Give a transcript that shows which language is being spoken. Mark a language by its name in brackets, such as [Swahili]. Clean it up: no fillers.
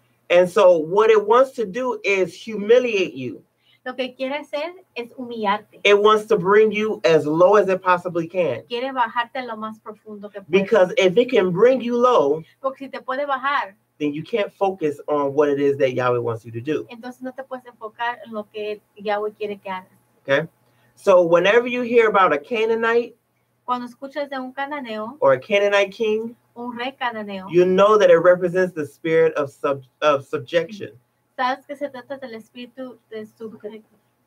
[English] And so what it wants to do is humiliate you. [Spanish] Lo que quiere hacer es humillarte. [English] It wants to bring you as low as it possibly can. [Spanish] Quiere bajarte a lo más profundo que puede. [English] Because if it can bring you low, [Spanish] Porque si te puede bajar, [English] then you can't focus on what it is that Yahweh wants you to do. [Spanish] entonces no te puedes enfocar en lo que Yahweh quiere que hagas. [English] Okay? So whenever you hear about a Canaanite, [Spanish] Cuando escuchas de un cananeo, [English] or a Canaanite king, [Spanish] un rey cananeo, [English] you know that it represents the spirit of subjection. [Spanish] sabes que se trata del espíritu de sujetar.